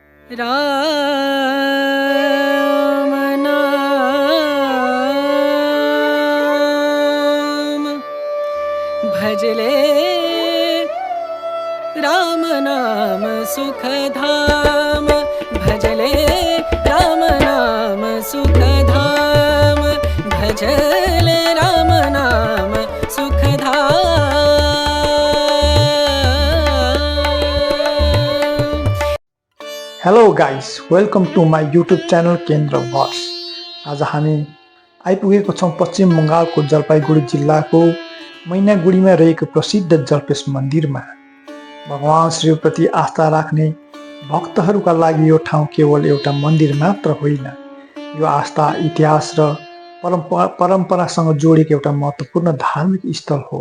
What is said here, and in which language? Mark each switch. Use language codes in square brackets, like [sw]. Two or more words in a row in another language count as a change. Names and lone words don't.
[hi] राम नाम भजले राम नाम सुखधाम भजले राम नाम सुखधाम भजले राम नाम सुखधाम। [en] hello guys, welcome to my YouTube channel केन्द्र भट्स। [ne] आज हामी आइपुगेको छौँ पश्चिम बङ्गालको जलपाइगुडी जिल्लाको मैनागुडीमा रहेको प्रसिद्ध जलपेश मन्दिरमा। भगवान शिवप्रति आस्था राख्ने भक्तहरूका लागि यो ठाउँ केवल एउटा मन्दिर मात्र होइन, यो आस्था, इतिहास र परम्परासँग जोडिएको एउटा महत्त्वपूर्ण धार्मिक स्थल हो।